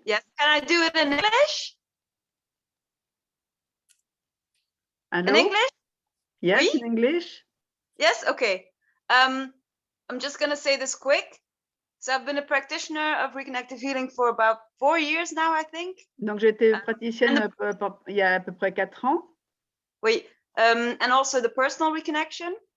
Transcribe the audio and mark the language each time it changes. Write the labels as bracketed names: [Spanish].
[English] Yes, can I do it in English? Hello? In English? Yes, [French] Oui? [English] in English? Yes, okay. I'm just going to say this quick. So I've been a practitioner of Reconnective Healing for about 4 years now, I think. [French] Donc, j'ai été praticienne il y a à peu près 4 ans. Oui. [English] And also the personal reconnection.